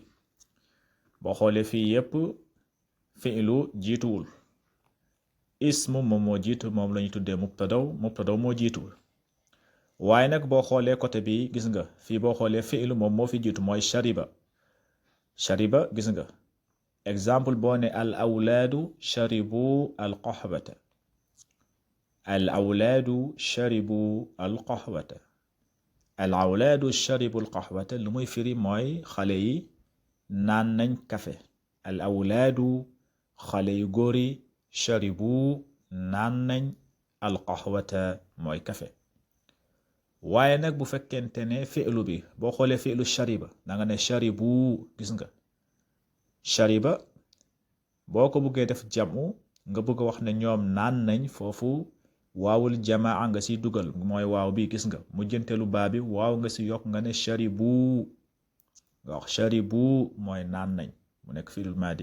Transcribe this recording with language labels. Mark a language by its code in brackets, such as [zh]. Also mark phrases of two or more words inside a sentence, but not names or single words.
[wo] boo xoolee fii yépp fi'lu jiituwul, ismu moom moo jiitu, moom lañu tuddee mubtadaw moo jiituwul. waaye nag boo xoolee côté bi gis nga fii boo xoolee fi'lu moom moo fi jiitu mooy shariba gis nga exemple boo ne [ar] الأولاد شربوا القهوة, الأولاد شربوا القهوة, الأولاد شربوا القهوة [wo] lu muy firi mooy xale yi naan nañ kafe. [ar] الأولاد [wo] xale yu góor yi sharibu naan nañ [ar] القهوة [wo] mooy kafe. waaye nag bu fekkente ne fi'lu bi boo xoolee [ar] فعل شرب [wo] da nga ne sharibu gis nga shariba boo ko bëggee def jamu nga bëgg a wax ne ñoom naan nañ, foofu waawul jamaa nga ci dugal mooy waaw bi gis nga mujjantelu baa bi waaw nga ci yokk nga ne sharibu nga wax sharibu mooy naan nañ mu nekk [ar] فعل ماض.